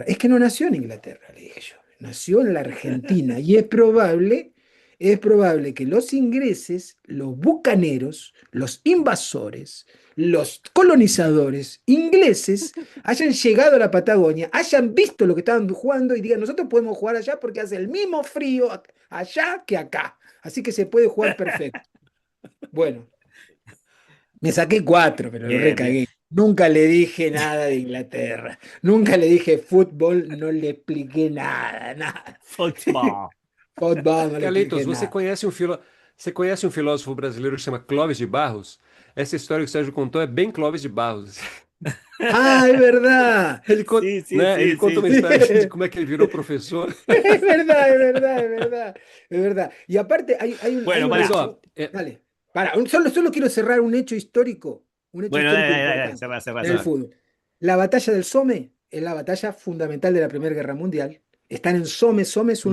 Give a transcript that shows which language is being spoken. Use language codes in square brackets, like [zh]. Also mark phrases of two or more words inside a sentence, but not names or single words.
[es] Es que no nació en Inglaterra, le dije yo, nació en la Argentina y es probable que los ingleses, los bucaneros, los invasores, los colonizadores ingleses hayan llegado a la Patagonia, hayan visto lo que estaban jugando y digan, nosotros podemos jugar allá porque hace el mismo frío allá que acá, así que se puede jugar perfecto. Bueno, me saqué cuatro, pero lo Bien, bien. recagué. Nunca le dije nada de Inglaterra. Nunca le dije fútbol, no le expliqué nada. Fútbol. Fútbol, no le Carlitos, expliqué nada. [pt] você conhece um filósofo brasileiro que chama Clóvis de Barros? Essa história que o Sérgio contou é bem Clóvis de Barros. [es] Ah, es verdad. [pt] Ele conta, [es] Sí, sí, [pt] né? Ele [es] sí, [pt] conta [es] sí, [pt] uma [es] sí. [pt] história de como é que ele virou professor. [es] Es verdad, es verdad, es verdad, es verdad. Y aparte hay Bueno, un [pt] Mas, [es] pará. hecho. [pt] ó, [es] Dale, para, solo quiero cerrar un hecho Bueno, histórico dale, importante cerrá, cerrá, en el cerrá. fútbol. La batalla del Somme es la batalla fundamental de la Primera Guerra Mundial. Están en Somme, Somme es